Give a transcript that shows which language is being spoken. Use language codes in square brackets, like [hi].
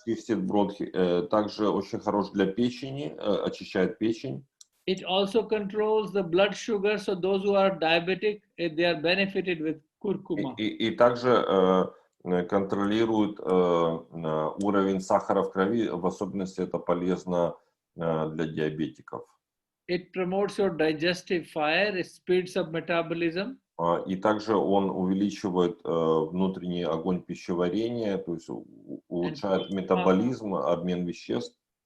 [ru] чистит бронхи, также очень хорош для печени, очищает печень. [en] It also controls the blood sugar, so those who are diabetic, they are benefited with curcuma. [ru] И также контролирует уровень сахара в крови, в особенности это полезно для диабетиков. [en] It promotes your digestive fire, it speeds up metabolism. [ru] И также он увеличивает внутренний огонь пищеварения, то есть улучшает метаболизм, обмен веществ.